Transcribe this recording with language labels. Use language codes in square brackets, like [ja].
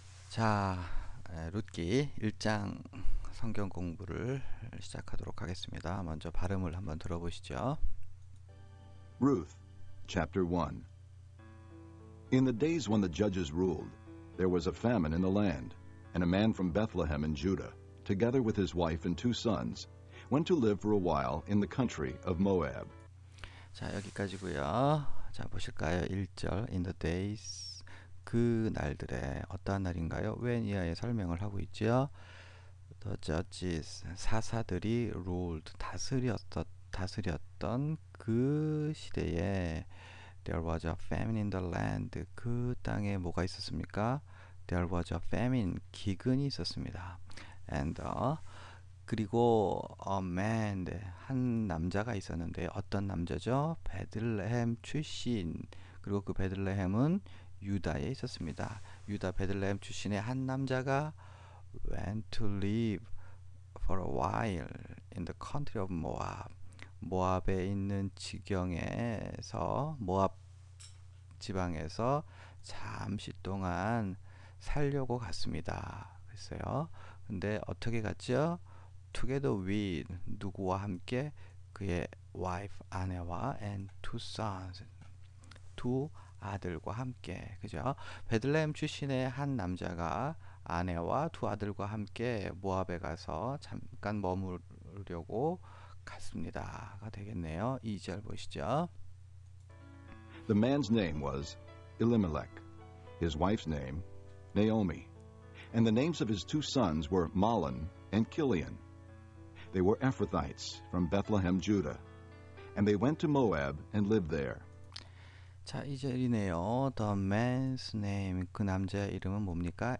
[ko] 자, 룻기 1장 성경 공부를 시작하도록 하겠습니다. 먼저 발음을 한번 들어보시죠. [en] Ruth, chapter 1. In the days when the judges ruled, there was a famine in the land, and a man from Bethlehem in Judah, together with his wife and 2 sons, went to live for a while in the country of Moab. [ko] 자, 여기까지고요. 자, 보실까요? 1절 [en] In the days [ko] 그 날들에 어떠한 날인가요? when 이하의 설명을 하고 있죠. [en] The judges [ko] 사사들이 [en] ruled [ko] 다스렸던 그 시대에 [en] There was a famine in the land. [ko] 그 땅에 뭐가 있었습니까? [en] There was a famine. [ko] 기근이 있었습니다. And 그리고 [en] a man, [ko] 한 남자가 있었는데 어떤 남자죠? 베들레헴 출신. 그리고 그 베들레헴은 유다에 있었습니다. 유다 베들레헴 출신의 한 남자가 [en] went to live for a while in the country of Moab. [ko] 모압에 있는 지경에서 모압 지방에서 잠시 동안 살려고 갔습니다. 그랬어요. 근데 어떻게 갔죠? [en] Together with [ko] 누구와 함께? 그의 wife 아내와 [en] and 2 sons [ko] 두 아들과 함께. 그죠? 베들레헴 출신의 한 남자가 아내와 2 아들과 함께 모압에 가서 잠깐 머무르려고 갔습니다가 되겠네요. 2절 보시죠. [en] The man's name was Elimelech, his wife's name Naomi, and the names of his 2 sons were Mahlon and Chilion. They were Ephrathites from Bethlehem, Judah, and they went to Moab and lived there. [ko] 자, 2절이네요. [en] The man's name, [ko] 그 남자의 이름은 뭡니까?